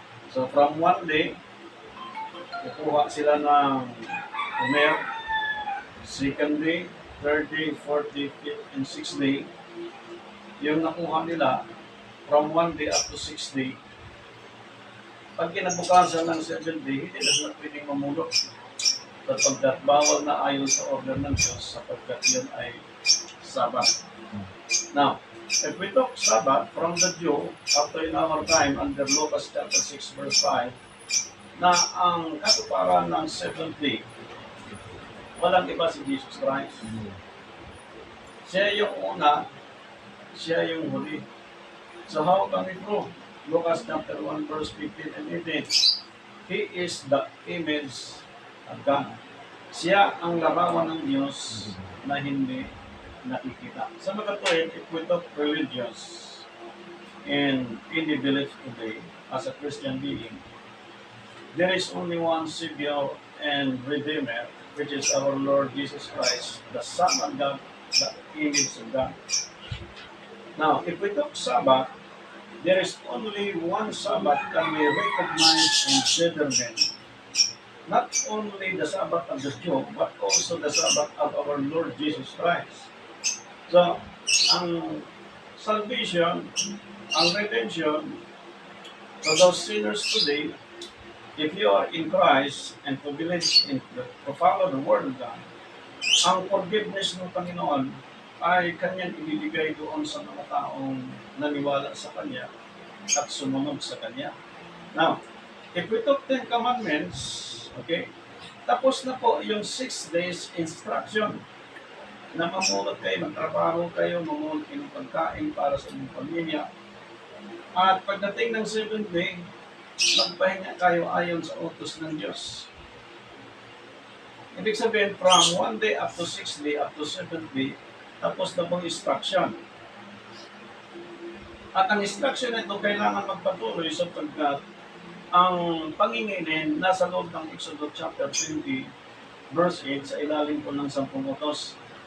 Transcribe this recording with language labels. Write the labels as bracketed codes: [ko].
[en] So from 1 day, [tl] kukuha sila ng Omer, 2nd day, 3rd day, 4th day, 5th, and 6th day, yung nakuha nila from 1 day up to 6th day, pag kinabukasan ng 7th day, hindi na sila pwedeng mamulot. Sapagkat bawal na ayon sa order ng Diyos sapagkat yun ay Sabbath. [en] Now, if we talk Sabbath from the Jew, up to in our time, under Lucas chapter 6 verse 5, [tl] na ang katuparan ng 7th day, walang iba si Jesus Christ. Siya yung una, siya yung huli. [en] So how can we prove? Lucas chapter 1 verse 15 and 18. He is the image of God. [tl] Siya ang larawan ng Diyos na hindi nakikita. Sa mga katuwid, [en] if we talk religious and any belief today as a Christian being, there is only one Savior and Redeemer, which is our Lord Jesus Christ, the Son of God, the image of God. Now, if we talk Sabbath, there is only one Sabbath that we recognize and celebrate. Not only the Sabbath of the Jew, but also the Sabbath of our Lord Jesus Christ. So, ang salvation, ang redemption, for those sinners today, if you are in Christ and to believe in to follow the Word of God, [tl] ang forgiveness ng Panginoon ay Kanyang ibibigay doon sa mga taong naniwala sa Kanya [en] at sumunod sa Kanya. Now, if we took 10 commandments, [tl] okay, tapos na po yung 6 days instruction na mamulot kayo, magtrabaho kayo, mamulot kayo ng pagkain para sa inyong pamilya. At pagdating ng 7th day, magpahinga kayo ayon sa utos ng Diyos. Ibig sabihin, [en] from 1 day up to 6th day, up to 7th day, [tl] tapos na pong instruction. At ang instruction na ito kailangan magpatuloy sapagkat ang panginginin nasa loob ng Exodus chapter 20, verse 8, sa ilalim po ng 10 utos.